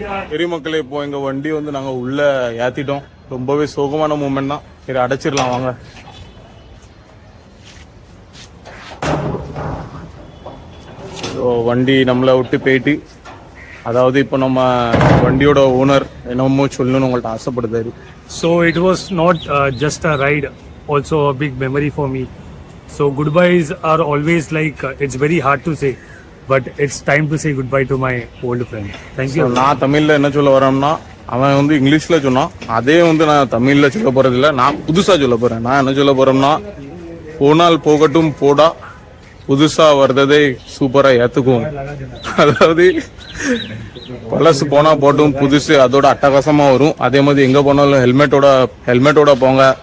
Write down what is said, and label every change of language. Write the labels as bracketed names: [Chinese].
[Tamil] பெரிய மக்களே, இப்போ எங்க வண்டி வந்து நாங்க உள்ள ஏத்திட்டோம். ரொம்பவே சோகமான மூமெண்ட் தான். சரி, அடைச்சிடலாம் வாங்க. வண்டி நம்மளை விட்டு போயிட்டு, அதாவது இப்போ நம்ம வண்டியோட ஓனர் என்னமோ சொல்லணும்னு உங்கள்ட்ட ஆசைப்படுதாரு. [English] So it was not just a ride, also a big memory for me. So goodbyes are always like it's very hard to say. But it's time to say goodbye to my old friend. Thank you. [Tamil] நான் தமிழ்ல என்ன சொல்ல வரேன்னா, அவன் வந்து இங்கிலீஷ்ல சொன்னான், அதே வந்து நான் தமிழ்ல சொல்ல போறது இல்லை, நான் புதுசா சொல்ல போறேன். நான் என்ன சொல்ல போறேன்னா, போனால் போகட்டும் போடா, புதுசா வர்றதே சூப்பரா ஏத்துக்கும். அதாவது பழசு போனா போட்டும், புதுசு அதோட அட்டகாசமா வரும். அதே மாதிரி எங்க போனாலும் ஹெல்மெட்டோட போங்க.